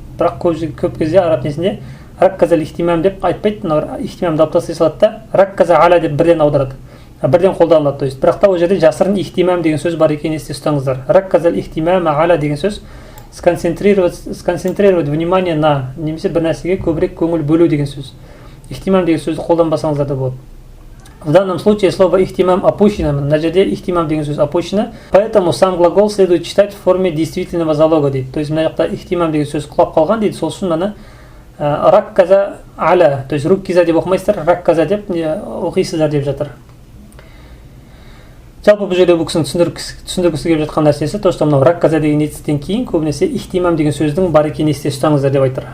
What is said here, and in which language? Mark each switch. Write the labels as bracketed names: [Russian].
[Kazakh] Бірақ көп кезде араб несінде ракказа ихтимам деп айтпайды, ихтимамды алып тастай салады да, ракказа аля деп бірден аударады. Бірден қолданылады, [Russian] то есть. [Kazakh] Бірақ та ол жерде жасырын ихтимам деген сөз бар екенін есте ұстаңыздар. Ракказа ихтимам аля деген сөз [Russian] сконцентрировать внимание на, [Kazakh] немесе бір нәрсеге көбірек көңіл бөлу деген сөз. Ихтимам деген сөзді қолданбасаңыздар да болады. [Russian] В данном случае слово ихтимам опущено, [Kazakh] на жерде ихтимам деген сөз [Russian] опущено, поэтому сам глагол следует читать в форме действительного залога [Kazakh] дейді. [Russian] То есть [Kazakh] мына жақта ихтимам деген сөз құлап қалған дейді, сол үшін мына ракказа аля, [Russian] то есть [Kazakh] руккиза деп оқымайсыздар, ракказа деп оқисыздар деп жатыр. Жалпы бұл жерде бұл кісінің түсіндіргісі келіп жатқан нәрсесі, [Russian] то что [Kazakh] мынау ракказа деген етістен кейін көбінесе ихтимам деген сөздің бар екенін есте ұстаңыздар деп айтыр.